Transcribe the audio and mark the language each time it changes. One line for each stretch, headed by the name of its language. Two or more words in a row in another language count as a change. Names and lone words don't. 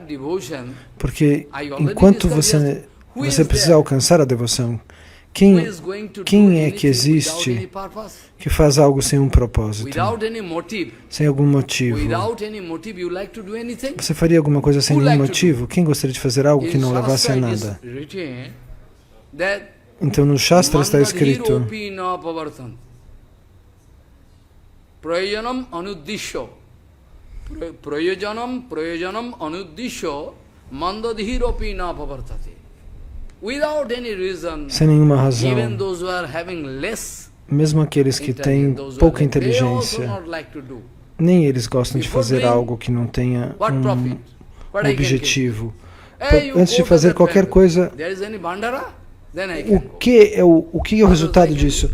Portuguese: Porque enquanto você precisa alcançar a devoção, quem é que existe que faz algo sem um propósito? Sem algum motivo? Você faria alguma coisa sem nenhum motivo? Quem gostaria de fazer algo que não levasse a nada? Então no Shastra está escrito
Sanskrit: Prayojanam anuddisho mandadhiropi na pavartate.
Portuguese: Sem nenhuma razão. Mesmo aqueles que têm pouca inteligência, nem eles gostam de fazer algo que não tenha um objetivo. Antes de fazer qualquer coisa, o que é o resultado disso?